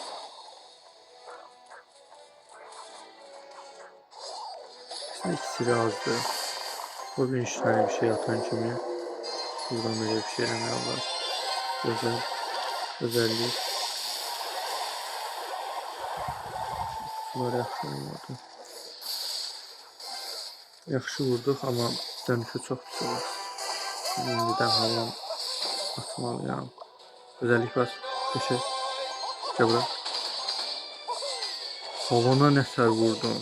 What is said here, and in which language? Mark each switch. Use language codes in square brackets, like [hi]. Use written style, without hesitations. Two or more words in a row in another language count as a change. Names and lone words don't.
[az] Aslında ikisi azdı. [tr] Bu bir üç tane bir şey atan kimi. Buradan böyle bir şey demiyorlar. [az] Özellik. Bunlar yaxşı olmadı. Yaxşı vurduq, amma dönüşü çox pis olur. İndidən havan atmalıyam. Özellik var. Peşe. Gel bura. Havana nəsər vurdum.